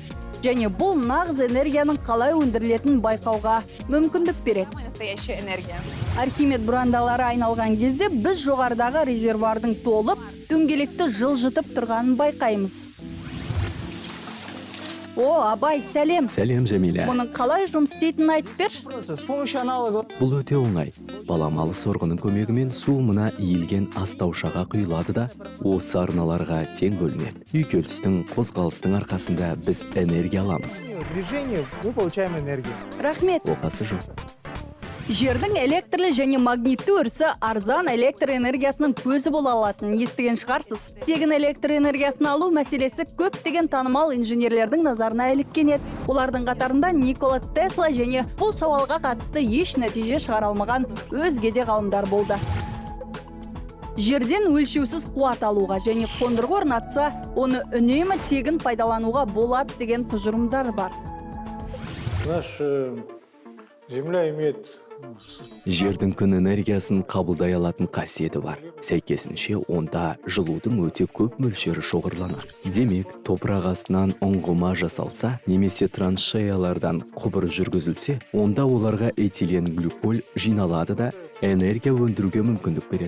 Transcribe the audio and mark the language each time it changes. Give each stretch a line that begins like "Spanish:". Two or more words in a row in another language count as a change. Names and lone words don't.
Kazakh: Және бұл нағыз энергияның қалай өндірілетінін байқауға мүмкіндік береді. Архимед бұрандалары айналған кезде біз жоғарыдағы резервуардың толып, дөңгелекті жылжытып тұрғанын байқаймыз. О, Абай, сәлем. Сәлем, Жәмилә. Мұның қалай жұмыс істейтінін айтып берші.
Russian: С помощью аналогов
Kazakh: Бұл өте оңай. Баламалы сорғының көмегімен су мына иілген астаушаға құйылады да, осы арналарға тең бөлінеді. Үйкелістің, қозғалыстың арқасында біз энергия аламыз.
Russian: движению мы получаем энергию.
Kazakh: Рахмет. Оқасы жоқ. Жердің электрлі және магнитті өрісі арзан электр энергиясының көзі бола алатынын естіген шығарсыз. Тегін электр энергиясын алу мәселесі көптеген танымал инженерлердің назарына іліккен еді. Олардың қатарында Никола Тесла және бұл сауалға қатысты еш нәтиже шығара алмаған өзге де ғалымдар болды. Жерден өлшеусіз қуат алуға және қондырғы орнатса, оны үнемі тегін пайдалануға болады деген тұжырымдар бар.
Russian: Наша Земля имеет
Kazakh: Жердің күн энергиясын қабылдай алатын қасиеті бар. Сәйкесінше онда жылудың өте көп мөлшері шоғырланады. Демек, топырақ астынан ұңғыма жасалса, немесе траншеялардан құбыр жүргізілсе, онда оларға этилен глюколь жиналады да энергия өндіруге мүмкіндік береді.